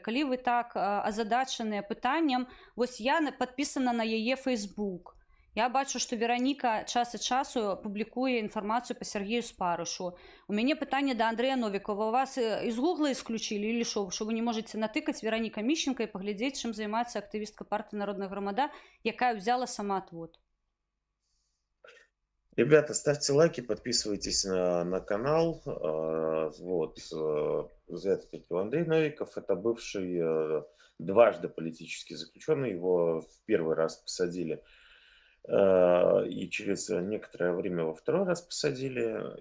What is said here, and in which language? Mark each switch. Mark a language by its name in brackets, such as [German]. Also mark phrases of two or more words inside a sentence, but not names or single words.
[Belarusian] Калі вы так азадачаныя пытаннем, вось я падпісана на яе Facebook. Я бачу, што Вероніка час ад часу публікуе інфармацыю па Сергею Спарышу. У мяне пытанне да Андрэя Новікова. Вас з Гугла [Russian] исключили или [Belarusian] што вы не можете натыкаць Вероніка Мішченка і паглядзець, чым займаецца актывістка партыі Народная грамада, якая [Russian] взяла самаотвод? Ребята, ставьте лайки, подписывайтесь на канал. Вот. Это Андрей Новиков, это бывший дважды политический заключенный. Его в первый раз посадили. И через некоторое время во второй раз посадили.